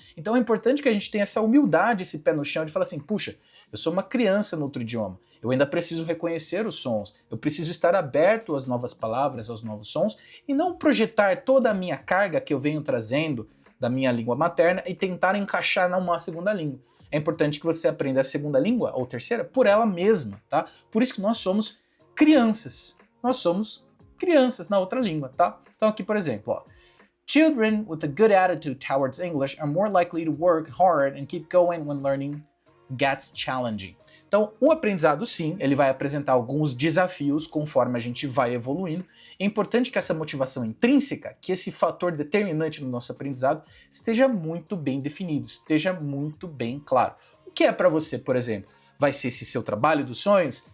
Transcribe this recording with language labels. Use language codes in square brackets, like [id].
[pt] Então é importante que a gente tenha essa humildade, esse pé no chão de falar assim, puxa, eu sou uma criança no outro idioma, eu ainda preciso reconhecer os sons, eu preciso estar aberto às novas palavras, aos novos sons, e não projetar toda a minha carga que eu venho trazendo da minha língua materna e tentar encaixar numa segunda língua. É importante que você aprenda a segunda língua, ou terceira, por ela mesma, tá? Por isso que nós somos crianças. Nós somos crianças na outra língua, tá? Então aqui, por exemplo, ó. [en] Children with a good attitude towards English are more likely to work hard and keep going when learning gets challenging. [pt] Então, o aprendizado, sim, ele vai apresentar alguns desafios conforme a gente vai evoluindo. É importante que essa motivação intrínseca, que esse fator determinante no nosso aprendizado, esteja muito bem definido, esteja muito bem claro. O que é para você, por exemplo? Vai ser esse seu trabalho dos sonhos?